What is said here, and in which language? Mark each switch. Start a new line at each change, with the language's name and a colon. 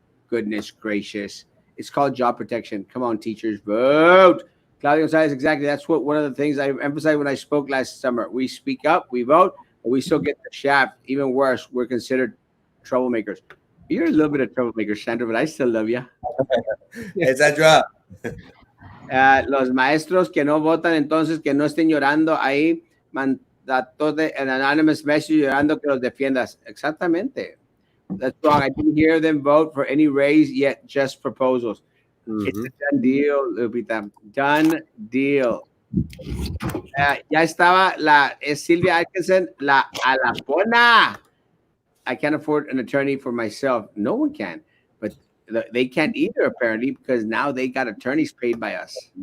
English: Goodness gracious. It's called job protection. Come on, teachers, vote. Claudio Gonzalez, exactly. That's one of the things I emphasized when I spoke last summer. We speak up, we vote, but we still get the shaft. Even worse, we're considered troublemakers. You're a little bit of troublemaker, Sandra, but I still love you. Sandra.
Spanish: Los maestros que no votan, entonces que no estén llorando ahí, mandatos de
English: an anonymous message
Spanish: llorando que los defiendas.
English: Exactamente. That's wrong. I didn't hear them vote for any raise yet, just proposals. Mm-hmm. It's a done deal, Lupita. Done deal.
Spanish: Ya estaba Sylvia Atkinson, la alapona.
English: I can't afford an attorney for myself. No one can, but they can't either apparently because now they got attorneys paid by us.